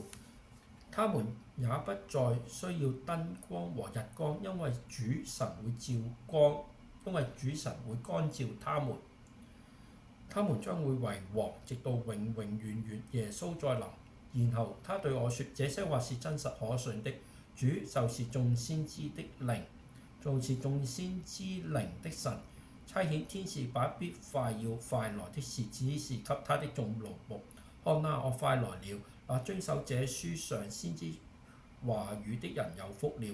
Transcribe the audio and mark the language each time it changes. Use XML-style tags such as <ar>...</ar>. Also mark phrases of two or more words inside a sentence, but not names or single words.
<zh>他們也不再需要燈光和日光，因為主神會光照他們。他們將會為王，直到永永遠遠。耶穌再臨。然後他對我說：這些話是真實可信的。主就是眾先知的靈，就是眾先知靈的神，差遣天使把必快來的事指示給他的眾奴僕。看哪，我快來了。那遵守這書上先知話語的人有福了。</zh>